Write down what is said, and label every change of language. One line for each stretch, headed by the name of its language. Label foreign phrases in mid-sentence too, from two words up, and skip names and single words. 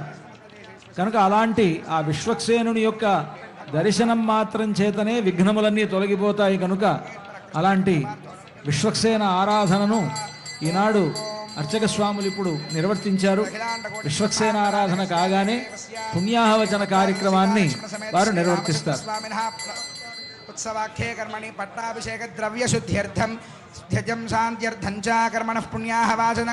Telugu: కనుక అలాంటి ఆ విశ్వక్సేనుని యొక్క దర్శనం మాత్రం చేతనే విఘ్నములన్నీ తొలగిపోతాయి. కనుక అలాంటి విశ్వక్సేన ఆరాధనను ఈనాడు అర్చక స్వాములు ఇప్పుడు నిర్వర్తించారు. విశ్వక్సేన ఆరాధన కాగానే పుణ్యాహవచన కార్యక్రమాన్ని వారు నిర్వర్తిస్తారు.
Sanskrit: उत्सवाख्ये कर्मणि पट्टाभिषेक द्रव्य शुद्ध्यर्थम ध्यजं शान्त्यर्थं च कर्मणः पुण्याहवाचनं